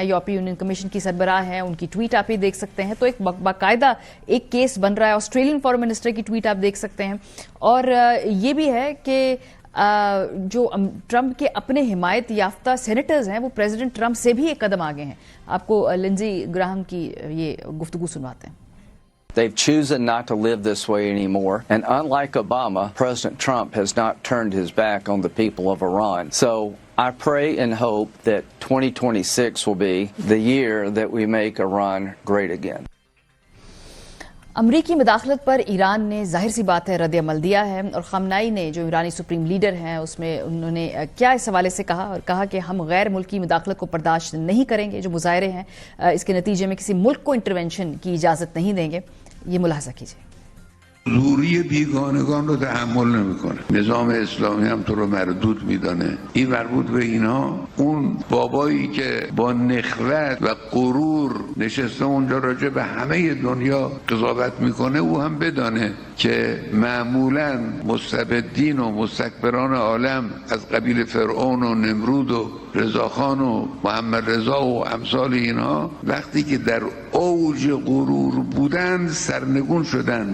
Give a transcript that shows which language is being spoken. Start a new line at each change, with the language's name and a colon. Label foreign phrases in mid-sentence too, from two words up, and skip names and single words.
Urdu: یورپی یونین کمیشن کی سربراہ ہیں، ان کی ٹویٹ آپ ہی دیکھ سکتے ہیں. تو ایک باقاعدہ ایک کیس بن رہا ہے.
English: Australian foreign minister
Urdu: کی ٹویٹ آپ دیکھ سکتے ہیں. اور یہ بھی ہے کہ جو ٹرمپ کے اپنے حمایت یافتہ سینیٹرز ہیں وہ پریزیڈنٹ ٹرمپ سے بھی ایک قدم آگے ہیں. آپ کو لنزی گراہم کی یہ گفتگو سنواتے ہیں.
English: They've chosen not to live this way anymore. And unlike Obama, President Trump has not turned his back on the people of Iran. So I pray and hope that 2026 will be the year that we make Iran great again.
Urdu: امریکی مداخلت پر ایران نے ظاہر سی بات ہے رد عمل دیا ہے. اور خامنائی نے جو ایرانی
English: supreme leader
Urdu: ہیں اس میں انہوں نے کیا اس حوالے سے کہا، اور کہا کہ ہم غیر ملکی مداخلت کو برداشت نہیں کریں گے. جو مظاہرے ہیں اس کے نتیجے میں کسی ملک کو انٹرونشن کی اجازت نہیں دیں گے. یہ ملاحظہ کیجیے.
Persian: حضوری بیگانگان رو تحمل نمیکنه. نظام اسلامی هم تو رو مردود میدانه. این مربوط به اینها اون بابایی که با نخوت و غرور نشسته اونجا راجع به همه دنیا قضاوت میکنه او هم بدانه که معمولا مستبدین و مستکبران عالم از قبیل فرعون و نمرود و رضاخان و محمد رضا و امثال اینها وقتی که در اوج غرور بودند سرنگون شدند.